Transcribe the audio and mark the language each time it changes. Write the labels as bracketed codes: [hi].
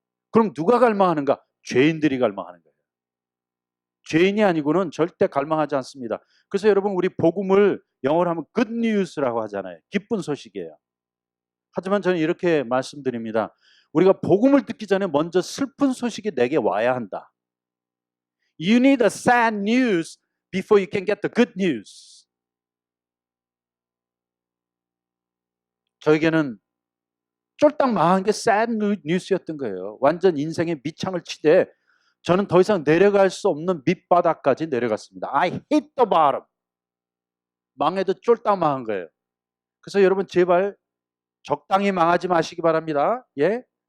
[ko] 그럼 누가 갈망하는가? 죄인들이 갈망하는 거예요. 죄인이 아니고는 절대 갈망하지 않습니다. 그래서 여러분 우리 복음을 영어로 하면 good news라고 하잖아요. 기쁜 소식이에요. 하지만 저는 이렇게 말씀드립니다. 우리가 복음을 듣기 전에 먼저 슬픈 소식이 내게 와야 한다. [en] You need a sad news before you can get the good news. [ko] 저에게는 쫄딱 망한 게 sad news였던 거예요. 완전 인생의 밑창을 치되 저는 더 이상 내려갈 수 없는 밑바닥까지 내려갔습니다. [en] I hit the bottom. [ko] 망해도 쫄딱 망한 거예요. 그래서 여러분 제발 적당히 망하지 마시기 바랍니다. 예?